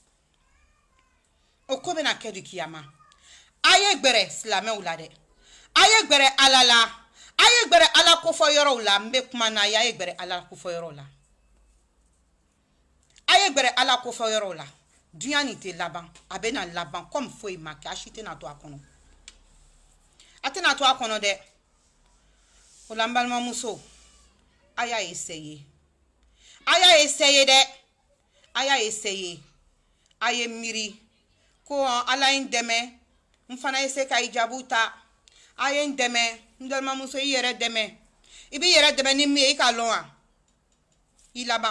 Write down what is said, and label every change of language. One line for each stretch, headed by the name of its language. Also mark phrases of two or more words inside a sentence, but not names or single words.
Bambara: okobe na ke di kiyama aye gbere slame ulade aye gbere alala aye gbere ala ko fo yoro la mbe kuma na aye gbere ala ko fo yoro la aye gbere ala ko fo yoro la dunya ni te laban a bɛ na laban comme foyi ma kɛ a si tɛna to a kɔnɔ a tɛna to a kɔnɔ dɛ o la n balimamuso a y'a essayer a y'a essayer dɛ a y'a essayer a ye miiri ko ala ye n dɛmɛ n fana ye se ka hijabu ta a ye n dɛmɛ n balimamuso i yɛrɛ dɛmɛ i b'i yɛrɛ dɛmɛ ni min ye i k'a lɔn wa i